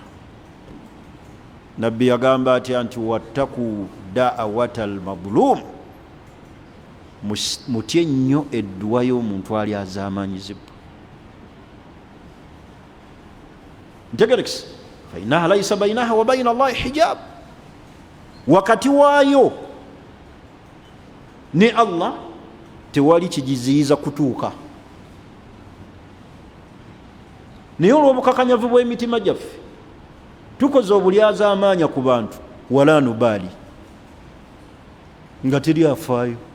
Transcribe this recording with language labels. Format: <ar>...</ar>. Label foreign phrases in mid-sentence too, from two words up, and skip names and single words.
<lg>Nabbi yagamba atya nti</lg> <ar>واتقوا دعوة المظلوم,</ar> <lg>mutye nnyo edduwa y'omuntu alyazaamanyizibwa.</lg> <ar>Ntegerekese فإنها ليس بينها وبين الله حجاب,</ar> <lg>wakati waayo ne Allah tewali kigiziyiza kutuuka. Naye olw'obukakanyavu bw'emitima gyaffe tukoze obulyazaamaanya ku bantu,</lg> <ar>ولا نبالي,</ar> <lg>nga teri afaayo.</lg>